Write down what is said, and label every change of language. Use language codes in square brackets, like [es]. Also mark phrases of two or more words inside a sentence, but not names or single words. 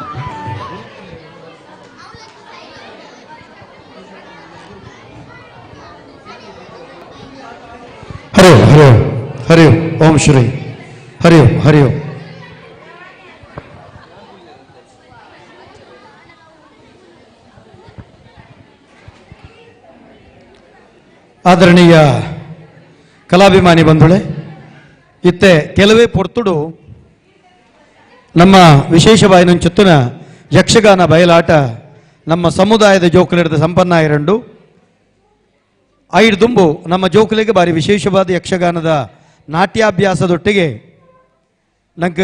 [sa] ಹರಿ ಓಂ ಹರಿ ಓಂ ಹರಿ ಓಂ ಓಂ ಶ್ರೀ ಹರಿ ಓಂ ಹರಿ ಓಂ. [tcy] ಆದರಣೀಯ ಕಲಾಭಿಮಾನಿ ಬಂಧುಳೆ, ಇತ್ತೆ ಕೆಲವೇ ಪೊರ್ತುಡು ನಮ್ಮ ವಿಶೇಷವಾಯಿನ ಚುತ್ತಿನ ಯಕ್ಷಗಾನ ಬಯಲಾಟ ನಮ್ಮ ಸಮುದಾಯದ ಜೋಕುಲಿಡಿದ ಸಂಪನ್ನ ಇರಂಡು ಐದು ದುಂಬು ನಮ್ಮ ಜೋಕುಲಿಗೆ ಬಾರಿ ವಿಶೇಷವಾದ ಯಕ್ಷಗಾನದ ನಾಟ್ಯಾಭ್ಯಾಸದೊಟ್ಟಿಗೆ ನಂಗೆ